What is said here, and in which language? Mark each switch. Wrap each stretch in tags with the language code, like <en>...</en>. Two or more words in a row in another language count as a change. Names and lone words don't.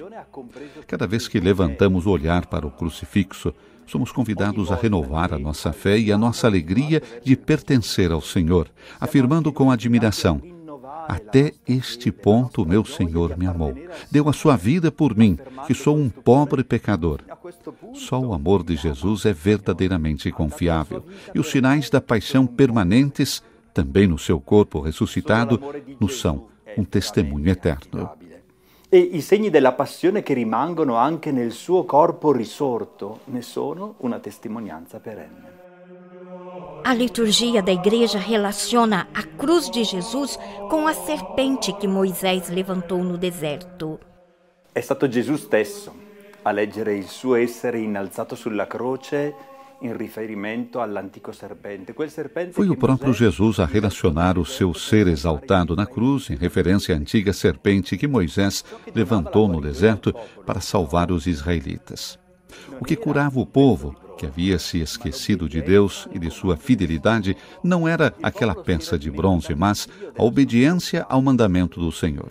<pt>Cada vez que levantamos o olhar para o crucifixo, somos convidados a renovar a nossa fé e a nossa alegria de pertencer ao Senhor, afirmando com admiração: até este ponto meu Senhor me amou. Deu a sua vida por mim, que sou um pobre pecador. Só o amor de Jesus é verdadeiramente confiável, e os sinais da paixão permanentes também no seu corpo ressuscitado, nos são um testemunho eterno.</pt> <it>E i segni della passione che rimangono anche nel suo corpo risorto ne sono una testimonianza perenne.</it> <pt>A liturgia da Igreja relaciona a cruz de Jesus com a serpente que Moisés levantou no deserto.</pt> <it>È stato Gesù stesso a leggere il suo essere innalzato sulla croce em riferimento all'antico serpente.</it> <pt>Foi o próprio Jesus a relacionar o seu ser exaltado na cruz em referência à antiga serpente que Moisés levantou no deserto para salvar os israelitas. O que curava o povo, que havia se esquecido de Deus e de sua fidelidade, não era aquela peça de bronze, mas a obediência ao mandamento do Senhor.</pt>